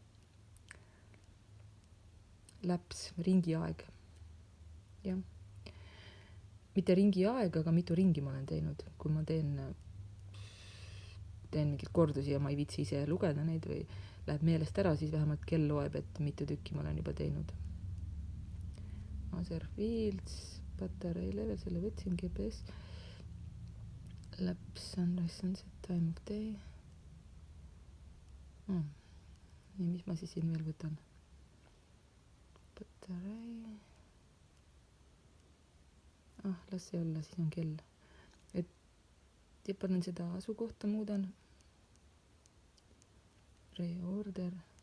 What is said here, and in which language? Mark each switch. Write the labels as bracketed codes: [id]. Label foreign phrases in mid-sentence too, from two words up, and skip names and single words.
[et] Laps, ringiaeg. Jah. Mitte ringiaeg, aga mitu ringi ma olen teinud. Kui ma teen mingid kordusi ja ma ei viitsi ise lugeda neid või läheb meelest ära, siis vähemalt kell loeb, et mitu tükki ma olen juba teinud. [en] Other fields, [et] patarei level, selle võtsin, GPS. Laps, [en] sunrise, sunset, time of day. [et] Nii, mis ma siis siin veel võtan? Patarei. Las see olla, siis on kell. Et panen seda asukohta, muudan. Reorder.